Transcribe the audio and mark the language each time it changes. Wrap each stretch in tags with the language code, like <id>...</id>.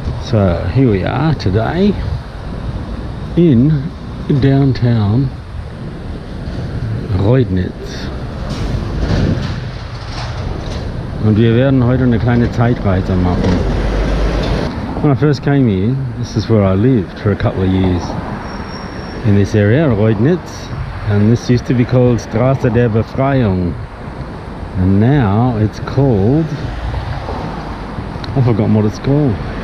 <en>So here we are today in downtown Reudnitz.</en> <de>Und wir werden heute eine kleine Zeitreise machen.</de> <en>When I first came here, this is where I lived for a couple of years. In this area, Reudnitz. And this used to be called Straße der Befreiung. And now it's called... I've forgotten what it's called.</en>